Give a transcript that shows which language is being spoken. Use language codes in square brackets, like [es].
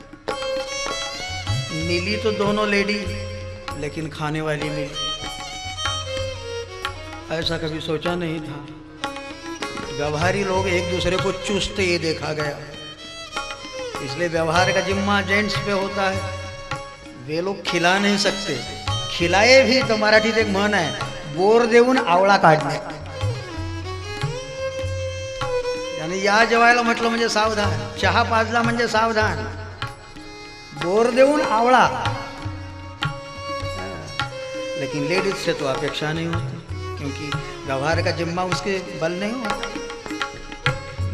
[hi] मिली तो दोनों लेडी, लेकिन खाने वाली मिली। ऐसा कभी सोचा नहीं था। व्यवहारी लोग एक दूसरे को चूसते ये देखा गया, इसलिए व्यवहार का जिम्मा जेंट्स पे होता है। वे लोग खिला नहीं सकते, खिलाए भी तो [mr] मराठीत एक म्हण आहे, बोर देऊन आवळा काढणे। यानी या जेवायला म्हटलं म्हणजे सावधान, चहा पाजला म्हणजे सावधान, बोर देऊन आवळा। [hi] लेकिन लेडीज से तो अपेक्षा नहीं होती, क्योंकि व्यवहार का जिम्मा उसके बल नहीं होता।